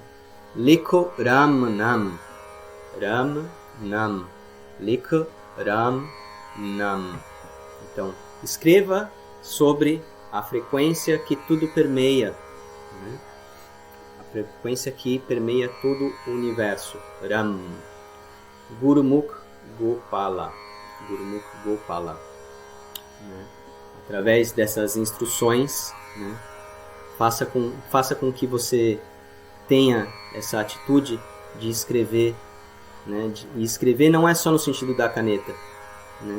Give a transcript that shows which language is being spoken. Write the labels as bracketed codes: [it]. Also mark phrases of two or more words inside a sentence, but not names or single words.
[hi] लिखो राम नाम। राम नाम. लिखो राम नाम. [pt] Então, escreva sobre a frequência que tudo permeia, né? A frequência que permeia todo o universo. Ram. Gurumukh Gopala. Gurumukh Gopala. Né? Através dessas instruções, né? Faça com que você tenha essa atitude de escrever, né? E escrever não é só no sentido da caneta, né?